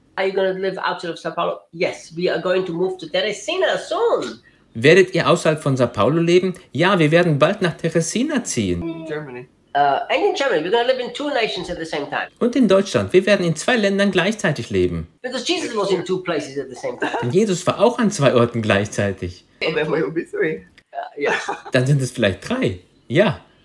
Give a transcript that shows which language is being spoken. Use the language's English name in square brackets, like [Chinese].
[English] Are you going to live outside of Sao Paulo? Yes, we are going to move to Teresina soon. [German] Werdet ihr außerhalb von Sao Paulo leben? Ja, wir werden bald nach Teresina ziehen. [English] Germany. And in Germany, we're going to live in two nations at the same time. [German] Und in Deutschland, wir werden in zwei Ländern gleichzeitig leben. [English] Because Jesus was in two places at the same time. [German] Denn Jesus war auch an zwei Orten gleichzeitig. [English] And then we'll be three. Yes. [German] Dann sind es vielleicht drei. Ja.